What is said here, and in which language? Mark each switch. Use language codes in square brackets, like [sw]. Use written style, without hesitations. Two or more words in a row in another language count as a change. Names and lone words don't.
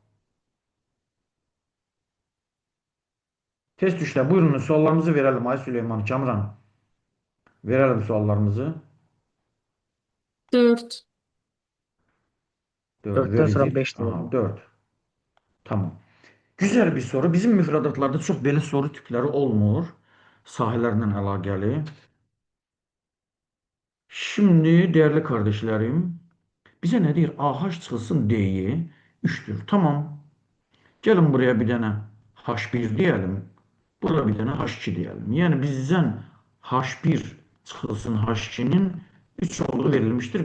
[tr] Test üçte. Buyurunuz, suallarımızı verelim. Ay Süleyman, Kamran. Verelim suallarımızı. 4. Dördü Dörtten sonra vereceğiz. 5 Aha, diyelim. dört. Tamam. Güzel bir soru. [az] Bizim müfredatlarda çox belə soru tipləri olmur. Sahələrlə əlaqəli. [tr] Şimdi değerli kardeşlerim, bize ne deyir? [az] AH çıxılsın D'yi 3'tür. Tamam. [tr] Gelin buraya bir dənə H1 diyelim. Buraya bir dənə H2 diyelim. Yani bizden H1 çıxılsın H2'nin 3 olduğu verilmiştir.